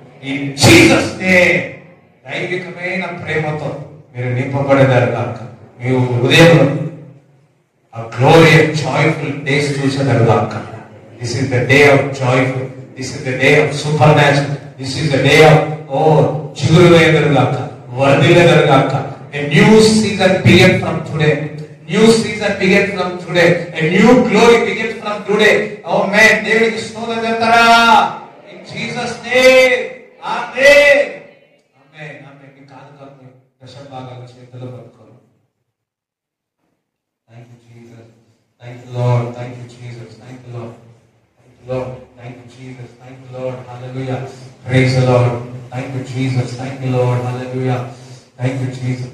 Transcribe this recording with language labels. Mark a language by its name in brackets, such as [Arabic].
[Telugu] ఈ Jesus name దైవికమైన ప్రేమతో మీరు నింపబడేదారు కాక మీ హృదయంలో ఆ [English] glorious joyful days [Telugu] చూసేదారు కాక. [English] this is the day of joyful, this is the day of supernatural, this is the day of [Telugu] చిగురు వేయదారు కాక, వర్ధిల్లేదారు కాక. [English] A new season begin from today. New season begin from today. A new glory begin from today. Oh man, [Telugu] దేవునికి స్తోత్రం చెప్తారా? [English] In Jesus name. Amen. Amen. Amen. [Telugu] మీ కాదు దశభాగాలు చేతుల్లో పట్టుకోండి. [English] Thank you Jesus. Thank you Lord. Thank you Jesus. Thank you Lord. Thank you Lord. Thank you Jesus. Thank you Lord. Hallelujah. Praise the Lord. Thank you Jesus. Thank you Lord. Hallelujah. Thank you Jesus.